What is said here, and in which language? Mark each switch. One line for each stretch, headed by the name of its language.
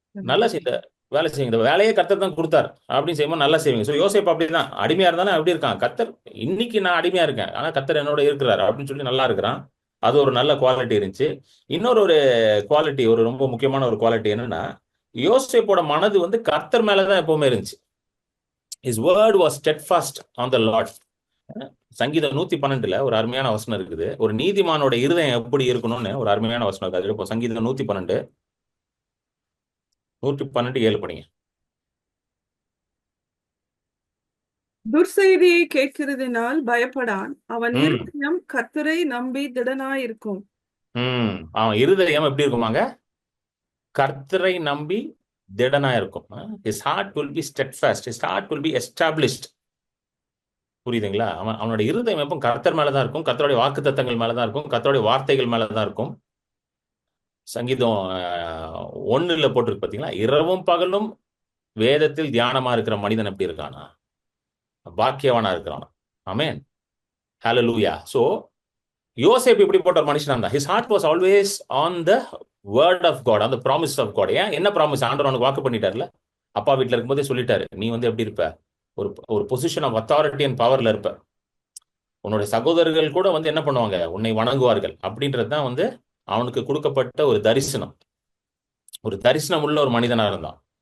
Tamil: நல்லா செய்த வேலை செய்யுங்க. இந்த வேலையே கர்த்தர் தான் கொடுத்தார் அப்படின்னு செய்யும்போது நல்லா செய்வீங்க. ஸோ யோசேப்பு அப்படிதான் அடிமையா இருந்தாலும் அப்படி இருக்கான். கர்த்தர் இன்னைக்கு நான் அடிமையா இருக்கேன், ஆனா கர்த்தர் என்னோட இருக்கிறார் அப்படின்னு சொல்லி நல்லா இருக்கிறான். அது ஒரு நல்ல குவாலிட்டி இருந்துச்சு. இன்னொரு ஒரு குவாலிட்டி, ஒரு ரொம்ப முக்கியமான ஒரு குவாலிட்டி என்னன்னா, யோசேப்போட மனது வந்து கர்த்தர் மேலதான் எப்பவுமே இருந்துச்சு.
English: His word was steadfast on the Lord.
Tamil: சங்கீதம் 112 ஒரு அருமையான வசனம் இருக்குது. ஒரு நீதிமானோட இருதயம் எப்படி இருக்கணும்னு ஒரு அருமையான வசனம் இருக்குது. இப்போ சங்கீதம் 112 7 படிங்க. துர்செய்தியை கேட்கிறதினால் பயப்படான். அவன் இருதயம் கர்த்தரை நம்பி திடனாயிருக்கும். அவன் இருதயம் எப்படி இருக்குமாங்க? கர்த்தரை நம்பி திடனா இருக்கும்.
English: His heart will be steadfast. His heart will be established.
Tamil: புரியுதுங்களா? அவனோட இருதயம் எப்போ கர்த்தர் மேலதான் இருக்கும், கர்த்தருடைய வாக்குத்தத்தங்கள் மேலதான் இருக்கும், கர்த்தருடைய வார்த்தைகள் மேலதான் இருக்கும். சங்கீதம் 1 போட்டிருக்கு பாத்தீங்களா? இரவும் பகலும் வேதத்தில் தியானமா இருக்கிற மனிதன் எப்படி இருக்கானா? பாக்கியவானா இருக்கிறானா? ஆமென். ஹல்லேலூயா. சோ யோசேப்பு இப்படி போட்ட ஒரு மனுஷனா இருந்தா.
English: His heart was always on the word of God, on the promise of God.
Tamil: ஏன் என்ன ப்ராமிஸ்? ஆண்டவர் அவனுக்கு வாக்கு பண்ணிட்டார்ல. அப்பா வீட்டுல இருக்கும்போதே சொல்லிட்டாரு, நீ வந்து எப்படி இருப்ப? ஒரு பொசிஷன் ஆஃப் அத்தாரிட்டி அண்ட் பவர்ல இருப்ப. உன்னுடைய சகோதரர்கள் கூட வந்து என்ன பண்ணுவாங்க? உன்னை வணங்குவார்கள். அப்படின்றது தான் வந்து அவனுக்கு கொடுக்கப்பட்ட ஒரு தரிசனம். ஒரு தரிசனம் உள்ள ஒரு மனிதனா இருந்தான்.